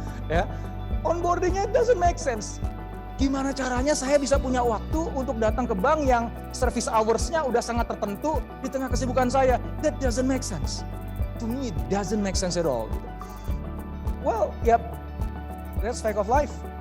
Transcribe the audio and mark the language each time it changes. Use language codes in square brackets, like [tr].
[id] Ya, onboardingnya [en] doesn't make sense. [id] Gimana caranya saya bisa punya waktu untuk datang ke bank yang [en] service hours-nya [id] udah sangat tertentu di tengah kesibukan saya? [en] That doesn't make sense. To me it doesn't make sense at all. Well, yep, that's fact of life.